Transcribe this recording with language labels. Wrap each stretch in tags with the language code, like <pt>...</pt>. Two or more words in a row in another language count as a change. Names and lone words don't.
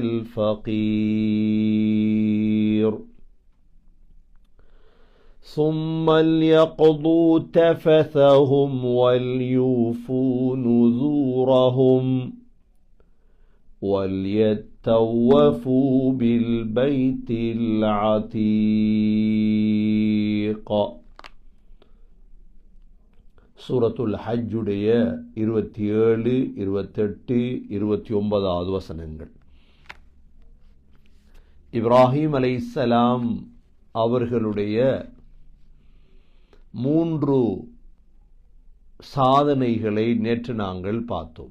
<ar>الفقير ثم ليقضوا تفثهم وليوفوا نذورهم وليطوفوا بالبيت العتيق.</ar> <ta>சூரத்துல் ஹஜ்ஜுடைய 27, 28, 29 வசனங்கள். இப்ராஹிம் அலைஹிஸ்ஸலாம் அவர்களுடைய 3 சாதனைகளை நேற்று நாங்கள் பார்த்தோம்.</ta>